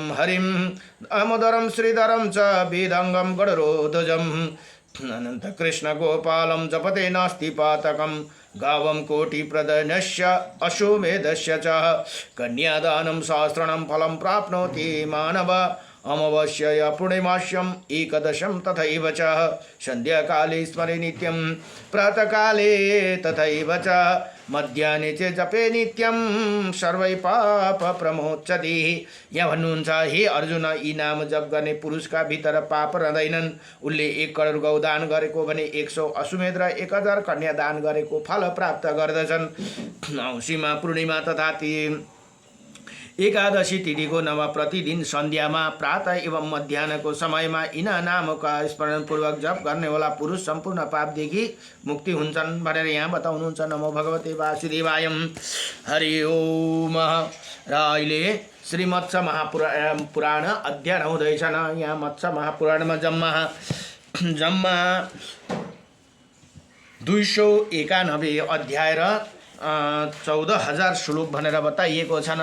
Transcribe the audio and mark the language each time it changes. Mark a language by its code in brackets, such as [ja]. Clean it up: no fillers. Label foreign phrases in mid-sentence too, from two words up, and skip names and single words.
[sa] हरिं दामोदरं श्रीधरं च वेदांगं गणरोध्वजं अनंत कृष्ण गोपालं जपते नास्ति पातकं गावं कोटिप्रदनस्य अश्वमेधस्य च कन्यादानं सहस्रणं फलं प्राप्नोति मानव अमावास्य पूर्णिमास्यम् एकदशं तथैव च सन्ध्याकाले स्मरे नित्यं प्रातःकाले तथैव च मध्याह्ने च जपे नित्यं सर्वै पाप प्रमोच्यति। [ne] यहाँ भन्नुहुन्छ हे अर्जुन यी नाम जप गर्ने पुरुषका भित्र पाप रहँदैनन्। उसले 1 करोड गौ दान गरेको भने 100 अश्वमेध र 1000 कन्या दान गरेको फल प्राप्त गर्दछन्। औँसीमा पूर्णिमा तथा एकादशी तिथिको नव प्रतिदिन सन्ध्यामा प्रातः एवं मध्याह्नको समयमा यिन नामका स्मरणपूर्वक जप गर्नेवाला पुरुष सम्पूर्ण पापदेखि मुक्ति हुन्छन् भनेर यहाँ बताउनुहुन्छ। [sa] नमो भगवते वासुदेवाय हरि ओम। [ne] र अहिले श्री मत्स्य महापुराण अध्ययन हुँदैछन्। यहाँ मत्स्य महापुराणमा जम्मा 291 अध्याय र 14,000 श्लोक भनेर बताइएको छन्।